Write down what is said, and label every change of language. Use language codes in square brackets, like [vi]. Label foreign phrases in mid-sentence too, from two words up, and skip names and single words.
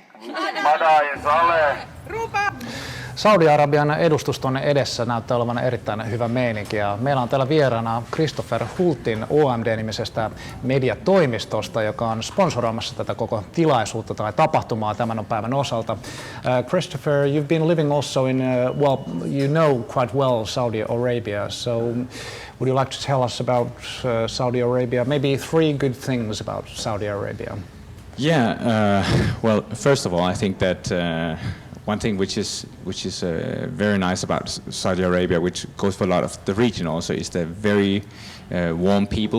[fi] Madain Saleh. Rupa! Saudi-Arabian edustuston edessä näyttää olevan erittäin hyvä meininki ja meillä on täällä vieraana Christopher Hultin OMD-nimisestä mediatoimistosta, joka on sponsoroimassa tätä koko tilaisuutta tai tapahtumaa tämän päivän osalta. [en] Christopher, you've been living also in, well, you know quite well Saudi Arabia, so would you like to tell us about Saudi Arabia, maybe 3 good things about Saudi Arabia? Yeah, well, first of all, I think that one thing which is very nice about Saudi Arabia, which goes for a lot of the region also, is they're very warm people.